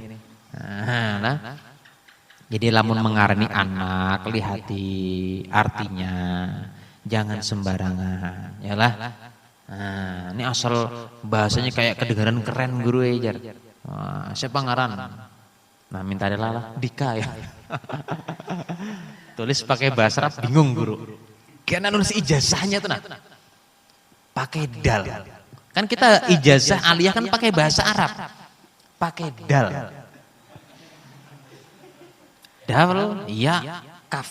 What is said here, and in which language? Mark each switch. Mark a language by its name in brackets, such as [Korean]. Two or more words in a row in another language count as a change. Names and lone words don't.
[Banjar] Nah, jadi lamun mengarani anak, lihati artinya, jangan sembarangan, ya lah. Nah, ini asal bahasanya kayak kedengaran keren guru jar. Siapa ngaran? Nah, minta lah Dika ya. Tulis pakai bahasa Arab bingung guru. Karena nulis ijazahnya tuh nah, pakai dal. [Indonesian] Kan kita ijazah aliyah kan pakai bahasa Arab, pakai dal. Dal, ya, kaf.